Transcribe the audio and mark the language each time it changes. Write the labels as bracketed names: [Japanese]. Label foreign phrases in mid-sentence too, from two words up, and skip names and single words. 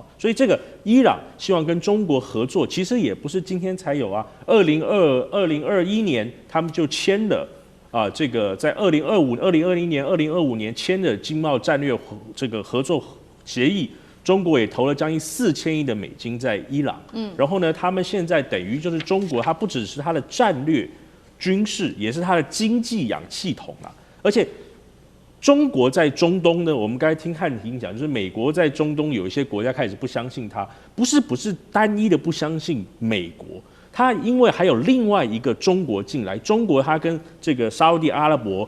[Chinese] 所以這個伊朗希望跟中國合作，其實也不是今天才有啊。2021年他們就簽了這個在2020年、2025年簽的經貿戰略這個合作協議。中國也投了將近4000億的美金在伊朗，然後呢，他們現在等於就是中國，它不只是它的戰略、軍事，也是它的經濟氧氣筒啊。而且中國在中東呢，我們剛才聽漢庭講，就是美國在中東有一些國家開始不相信它，不是單一的不相信美國，它因為還有另外一個中國進來，中國它跟這個沙烏地阿拉伯。